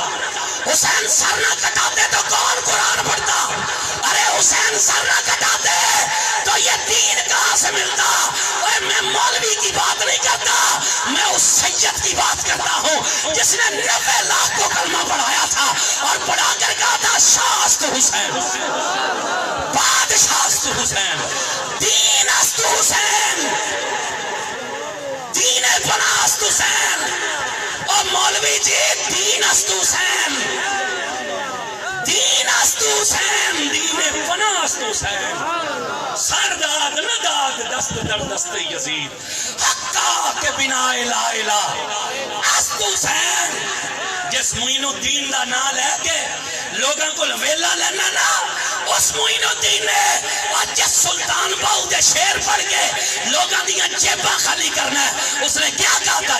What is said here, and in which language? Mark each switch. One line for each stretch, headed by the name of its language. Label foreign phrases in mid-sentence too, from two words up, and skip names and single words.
Urdu: حسین سر نہ کٹاتے تو کون قرآن پڑھتا؟ ارے حسین سر نہ کٹاتے تو یہ دین کہاں سے ملتا؟ میں مولوی کی بات نہیں کرتا، میں اس سید کی بات کرتا ہوں جس نے 90 لاکھ کو کلمہ پڑھایا تھا اور پڑھا کر کہا تھا
Persian: شاہ است حسین، بادشاہ است حسین، دین است حسین، دین پناہ است حسین۔
Urdu: اور مولوی جی
Persian: دین است حسین، دین است حسین، دین پناہ است حسین، سرداد نداد دست در دست یزید، حقا کے بنا لا الہ است حسین۔
Punjabi: جس معین الدین دا نام لے کے لوگاں کو ویلا لینا نا، اس معین الدین نے اور جس سلطان باؤ دے شیر پڑھ کے لوگاں دیا جیباں خالی کرنا ہے، اس نے کیا کہا تھا؟